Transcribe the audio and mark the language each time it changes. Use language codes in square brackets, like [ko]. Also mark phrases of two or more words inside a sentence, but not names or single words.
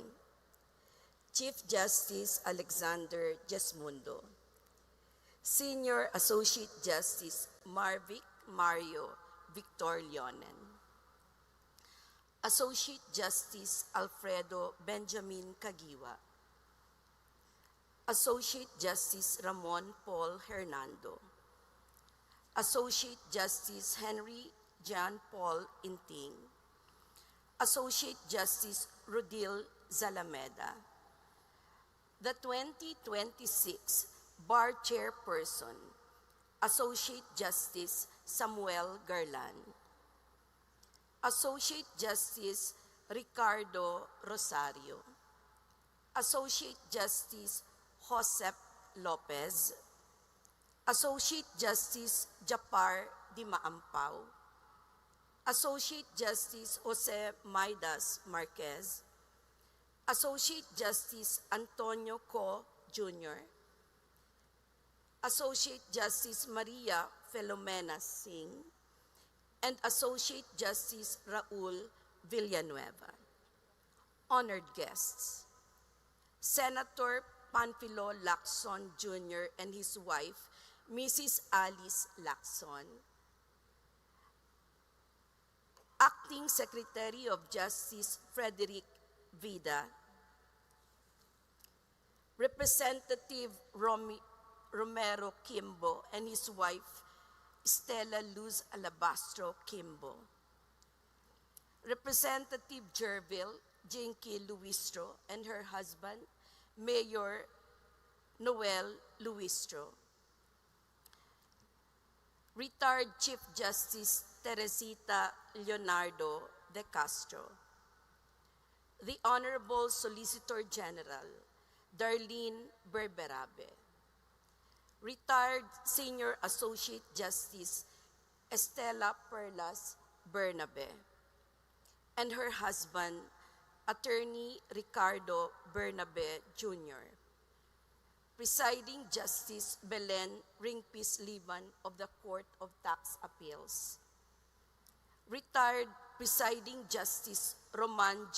[en] Chief Justice Alexander Jasmundo, Senior Associate Justice Marvic Mario Victor Leonen, Associate Justice Alfredo Benjamin Cagiwa, Associate Justice Ramon Paul Hernando, Associate Justice Henry John Paul Inting, Associate Justice Rodil Zalameda, the 2026 Bar Chairperson, Associate Justice Samuel Garland, Associate Justice Ricardo Rosario, Associate Justice Josep Lopez, Associate Justice Japar Di Maampao, Associate Justice Jose Maidas Marquez, Associate Justice Antonio Co. Jr., Associate Justice Maria Filomena Singh, and Associate Justice Raul Villanueva. Honored guests, Senator Panfilo Lacson Jr. and his wife, Mrs. Alice Lacson, Acting Secretary of Justice Frederick Vida, Representative Romero Kimbo and his wife, Stella Luz Alabastro Kimbo, Representative Jerville Jinky Luistro and her husband, Mayor Noel Luistro, Retired Chief Justice Teresita Leonardo de Castro, the Honorable Solicitor General Darlene Berberabe, Retired Senior Associate Justice Estela Perlas Bernabe, and her husband, Attorney Ricardo Bernabe Jr., Presiding Justice Belen Ringpis Liban of the Court of Tax Appeals, Retired Presiding Justice Roman G.